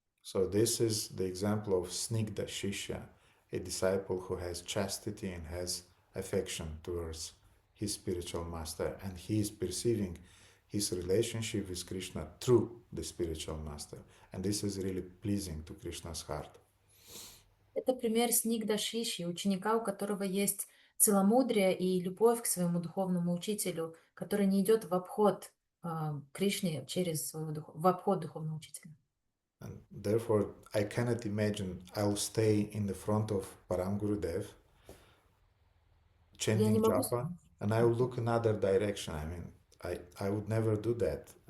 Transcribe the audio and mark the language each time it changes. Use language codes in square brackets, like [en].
[en] So this is the example of Snigdha Shishya, a disciple who has chastity and has affection towards his spiritual master, and he is perceiving his relationship with Krishna through the spiritual master, and this is really pleasing to Krishna's heart. [ru] Это пример Снигда Шиши, ученика, у которого есть целомудрие и любовь к своему духовному учителю, который не идет в обход Кришне через в обход духовного учителя. [en] And therefore, I cannot imagine I'll stay in the front of Param Gurudev, chanting japa, and I will look in other direction. I mean, I would never do that.